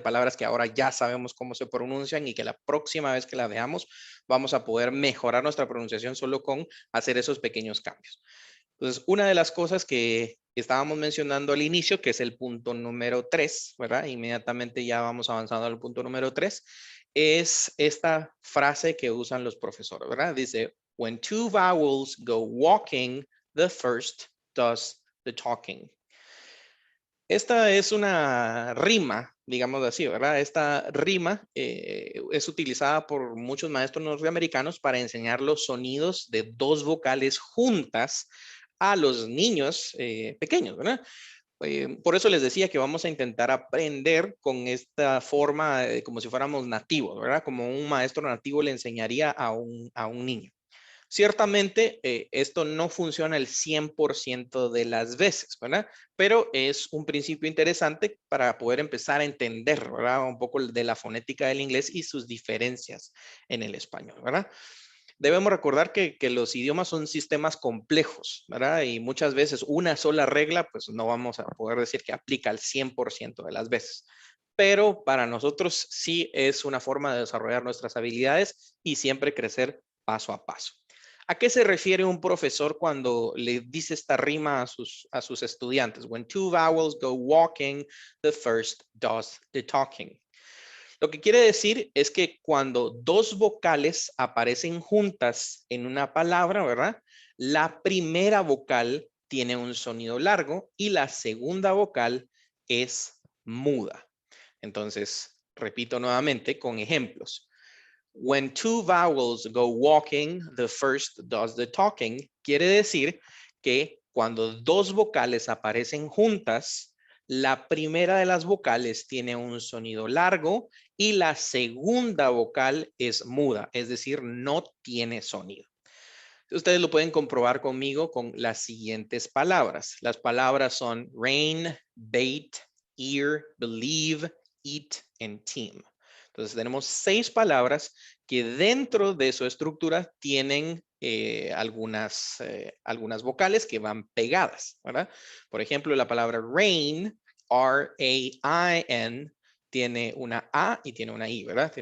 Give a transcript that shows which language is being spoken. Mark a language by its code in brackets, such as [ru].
[es] De palabras que ahora ya sabemos cómo se pronuncian y que la próxima vez que las veamos vamos a poder mejorar nuestra pronunciación solo con hacer esos pequeños cambios. Entonces, una de las cosas que estábamos mencionando al inicio, que es el punto número 3, ¿verdad? Inmediatamente ya vamos avanzando al punto número 3, es esta frase que usan los profesores, ¿verdad? Dice, [en] when two vowels go walking, the first does the talking. [es] Esta es una rima, digamos así, ¿verdad? Esta rima es utilizada por muchos maestros norteamericanos para enseñar los sonidos de dos vocales juntas a los niños pequeños, ¿verdad? Por eso les decía que vamos a intentar aprender con esta forma como si fuéramos nativos, ¿verdad? Como un maestro nativo le enseñaría a un niño. Ciertamente, esto no funciona el 100% de las veces, ¿verdad? Pero es un principio interesante para poder empezar a entender, ¿verdad? Un poco de la fonética del inglés y sus diferencias en el español, ¿verdad? Debemos recordar que los idiomas son sistemas complejos, ¿verdad? Y muchas veces una sola regla, pues no vamos a poder decir que aplica al 100% de las veces. Pero para nosotros sí es una forma de desarrollar nuestras habilidades y siempre crecer paso a paso. ¿A qué se refiere un profesor cuando le dice esta rima a sus estudiantes? [en] When two vowels go walking, the first does the talking. [es] Lo que quiere decir es que cuando dos vocales aparecen juntas en una palabra, ¿verdad? La primera vocal tiene un sonido largo y la segunda vocal es muda. Entonces, repito nuevamente con ejemplos. [en] When two vowels go walking, the first does the talking. [es] Quiere decir que cuando dos vocales aparecen juntas, la primera de las vocales tiene un sonido largo y la segunda vocal es muda, es decir, no tiene sonido. Ustedes lo pueden comprobar conmigo con las siguientes palabras. Las palabras son rain, bait, ear, believe, eat, and team. Entonces tenemos 6 palabras que dentro de su estructura tienen algunas vocales que van pegadas, ¿verdad? Por ejemplo, la palabra rain, R-A-I-N, tiene una A y tiene una I, ¿verdad?